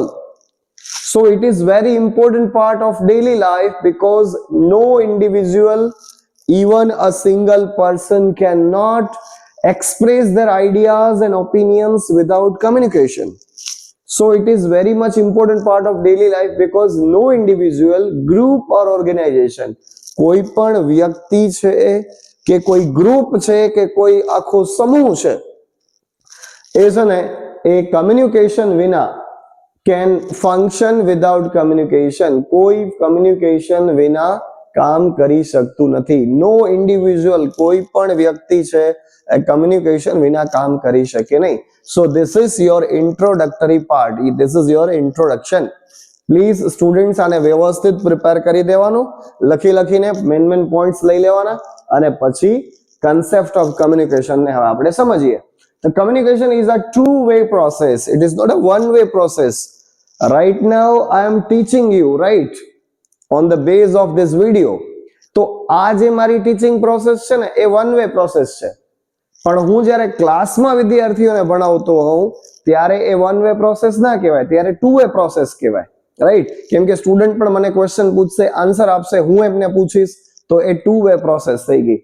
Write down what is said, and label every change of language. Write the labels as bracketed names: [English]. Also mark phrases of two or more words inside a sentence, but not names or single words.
[English] So it is very important part of daily life, because no individual, even a single person, cannot express their ideas and opinions without communication. So it is very much important part of daily life, because no individual, group or organization, [Gujarati] કોઈ પણ વ્યક્તિ છે કે કોઈ ગ્રુપ છે કે કોઈ આખો સમૂહ છે, એ છે ને એ કમ્યુનિકેશન વિના [English] can function without communication. [Gujarati] કોઈ કમ્યુનિકેશન વિના કામ કરી શકતું નથી. [English] no individual, [Gujarati] કોઈ પણ વ્યક્તિ છે એ કમ્યુનિકેશન વિના કામ કરી શકે નહીં. [English] So this is your introductory part. This is your introduction. Please students, [Gujarati] આને વ્યવસ્થિત પ્રિપેર કરી દેવાનું, લખીને [English] main points [Gujarati] લઈ લેવાના, અને પછી [English] concept of communication [Gujarati] ને હવે આપણે સમજીએ. [English] The communication is a two-way process. It is not a one-way process. Right now I am teaching you, right, on the base of this video. [Gujarati] તો આ જે મારી [English] teaching process [Gujarati] છે ને, એ [English] one way process [Gujarati] છે. પણ હું જ્યારે ક્લાસમાં વિદ્યાર્થીઓને ભણાવતો હોઉં ત્યારે એ [English] one way process [Gujarati] ના કહેવાય, ત્યારે [English] two way process [Gujarati] કહેવાય, રાઈટ? કેમ કે સ્ટુડન્ટ પણ મને ક્વેશ્ચન પૂછશે, આન્સર આપશે, હું એમને પૂછીશ, તો એ [English] two way process [Gujarati] થઈ ગઈ.